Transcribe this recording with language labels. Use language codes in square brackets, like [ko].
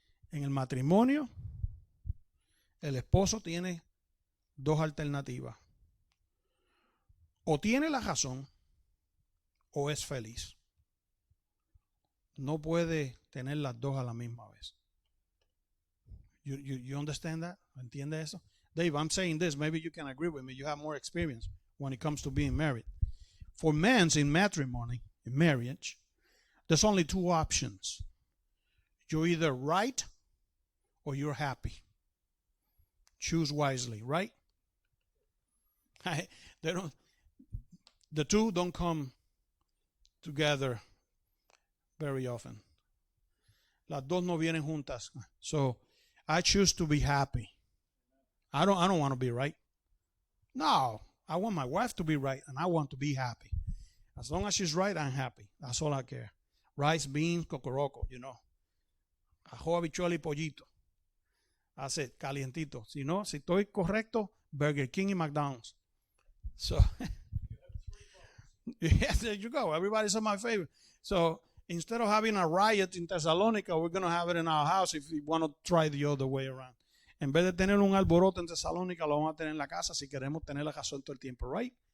[es] En el matrimonio, el esposo tiene 2 alternativas. O tiene la razón o es feliz. No puede tener las 2 a la misma vez. [en] You understand that? [es] ¿Entiende eso? [en] Dave, I'm saying this. Maybe you can agree with me. You have more experience when it comes to being married. For men in matrimony, in marriage, there's only 2 options. You're either right or you're happy. Choose wisely, right? The 2 don't come together very often. [es] Las 2 no vienen juntas. [en] So I choose to be happy. I don't want to be right. No, I want my wife to be right and I want to be happy. As long as she's right, I'm happy. That's all I care. Rice, beans, cocoroco, [es] Ajo, habichuela y pollito. Hace calientito. Si no, si estoy correcto, Burger King y McDonald's. [en] So, yeah, there you go. Everybody's on my favorite. So, instead of having a riot in Thessalonica, we're going to have it in our house if we want to try the other way around. [es] En vez de tener un alboroto en Tesalónica, lo vamos a tener en la casa si queremos tener la razón todo el tiempo, [en] right?